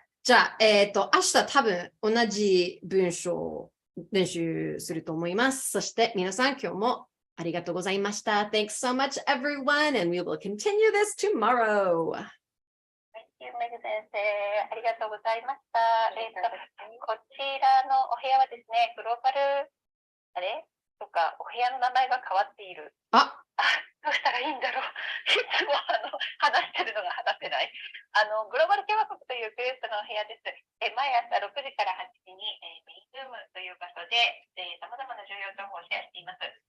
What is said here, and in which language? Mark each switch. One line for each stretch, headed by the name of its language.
Japanese: じゃあ、明日多分同じ文章を練習すると思います。そして皆さん今日もありがとうございました。
English: Thanks so much everyone and we will continue this tomorrow.
Japanese: メグ先生、ありがとうございました。こちらのお部屋はですね、グローバル、とか、お部屋の名前が変わっている。どうしたらいいんだろう。いつも話してるのが話せない。グローバル共和国というグループのお部屋です。毎朝6時から8時に、メインルームという場所で、様々な重要情報をシェアしています。